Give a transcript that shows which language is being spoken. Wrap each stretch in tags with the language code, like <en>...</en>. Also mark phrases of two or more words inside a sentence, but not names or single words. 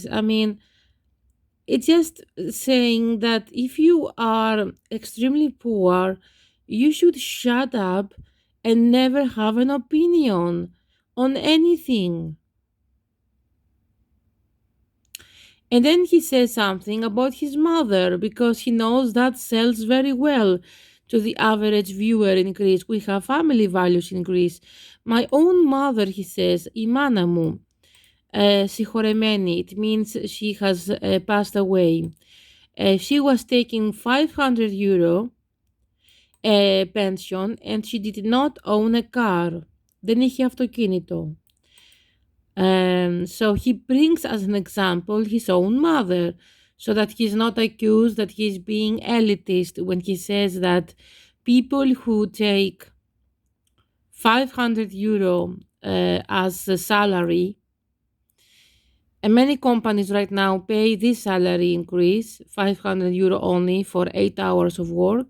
<en>I mean, it's just saying that if you are extremely poor, you should shut up and never have an opinion on anything. And then he says something about his mother because he knows that sells very well to the average viewer in Greece. We have family values in Greece. My own mother, he says,</en> <el>η μάνα μου, συγχωρεμένη,</el> <en>it means she has passed away. She was taking 500 euro pension and she did not own a car.</en> <el>Δεν είχε αυτοκίνητο.</el> <en>So he brings as an example his own mother, so that he's not accused that he's being elitist when he says that people who take 500 euro as a salary, and many companies right now pay this salary increase, 500 euro only for 8 hours of work.</en>